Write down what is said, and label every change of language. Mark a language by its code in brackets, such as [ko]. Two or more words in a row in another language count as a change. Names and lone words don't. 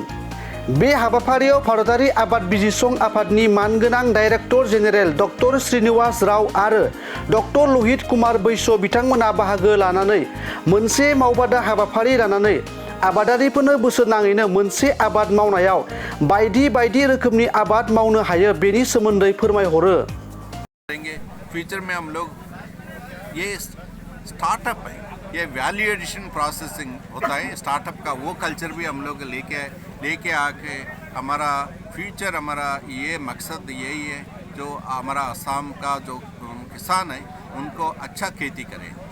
[brx] बे हाबाफारियाव भारतारि आबाद बिजिरसं आफादनि मानगोनां डाइरेक्टर जेनेरेल डक्टर श्रीनिवास राव आरो डक्टर लहित कुमार बैस बिथांमोना बाहागो लानानै मोनसे मावबादा हाबाफारि लानानै आबादारिफोरनो बोसोरनाङैनो मोनसे आबाद मावनायाव बायदि रोखोमनि आबाद मावनो हायो बेनि सोमोन्दै फोरमायहरो। [hi] फ्यूचर में हम लोग ये स्टार्टअप है, ये [en] value addition processing [hi] होता है स्टार्टअप का, वो कल्चर भी हम लोग लेके आके हमारा फ्यूचर, हमारा ये मकसद यही है जो हमारा असम का जो किसान है उनको अच्छा खेती करें।